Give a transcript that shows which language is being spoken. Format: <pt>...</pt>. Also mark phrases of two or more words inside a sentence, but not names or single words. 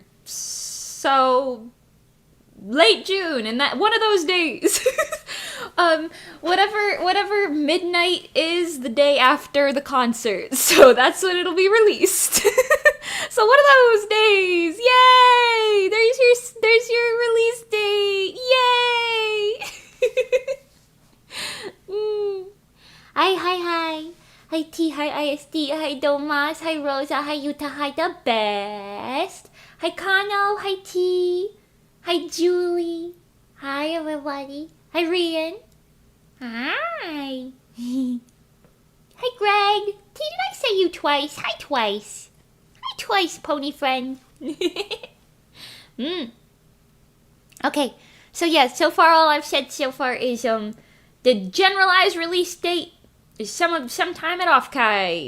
<en>So late June, and that one of those days. Whatever midnight is the day after the concert. So that's when it'll be released. So one of those days. Yay! There's your release date. Yay! Hi. Hi T, hi ISD, hi Domas, hi Rosa, hi Yuta, hi the best. Hi Kano, hi T. Hi Julie. Hi everybody. Hi Rian. Hi. Hi Greg. T, did I say you twice? Hi twice. Hi twice, pony friend. Okay. So yeah, so far all I've said so far is the generalized release date is sometime at Offkai.</en>